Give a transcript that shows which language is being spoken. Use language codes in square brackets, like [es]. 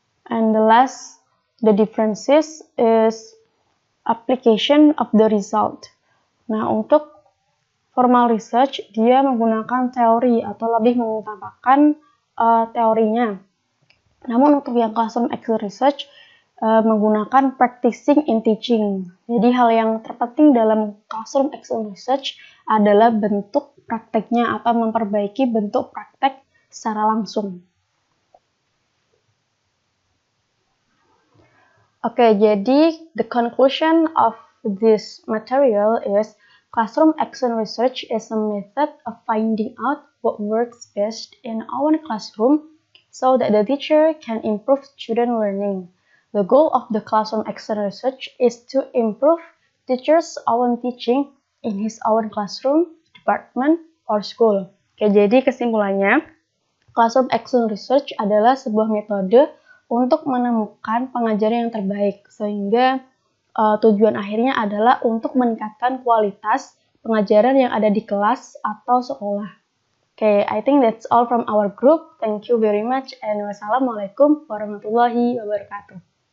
[en] And the differences is application of the result. [id] Nah, untuk formal research, dia menggunakan teori atau lebih mengutamakan teorinya. Namun untuk yang classroom action research, menggunakan [en] practicing in teaching. [id] Jadi hal yang terpenting dalam classroom action research adalah bentuk prakteknya atau memperbaiki bentuk praktek secara langsung. Oke, jadi [en] the conclusion of this material is classroom action research is a method of finding out what works best in our classroom so that the teacher can improve student learning. The goal of the classroom action research is to improve teachers' own teaching in his own classroom, department, or school. [id] Oke, jadi kesimpulannya, classroom action research adalah sebuah metode untuk menemukan pengajaran yang terbaik, sehingga tujuan akhirnya adalah untuk meningkatkan kualitas pengajaran yang ada di kelas atau sekolah. [en] Okay, I think that's all from our group. Thank you very much and wassalamualaikum warahmatullahi wabarakatuh.